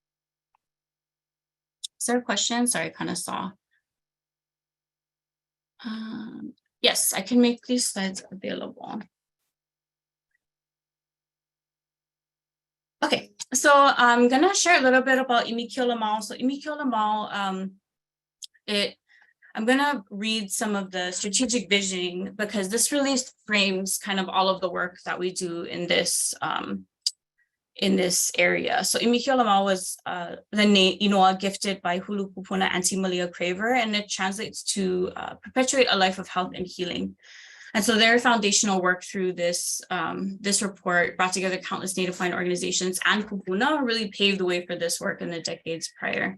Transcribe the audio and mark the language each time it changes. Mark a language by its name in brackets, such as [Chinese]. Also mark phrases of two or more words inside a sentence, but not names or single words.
[English] Is there a question? Sorry, I kind of saw. Yes, I can make these slides available. Okay, so I'm gonna share a little bit about ʻimikiʻola Mau. So ʻimikiʻola Mau, I'm gonna read some of the strategic visioning because this really frames kind of all of the work that we do in this area. So ʻimikiʻola Mau was the inoa gifted by Hulu Kupuna Auntie Malia Craver, and it translates to perpetuate a life of health and healing. And so their foundational work through this report brought together countless Native Hawaiian organizations and kupuna, really paved the way for this work in the decades prior.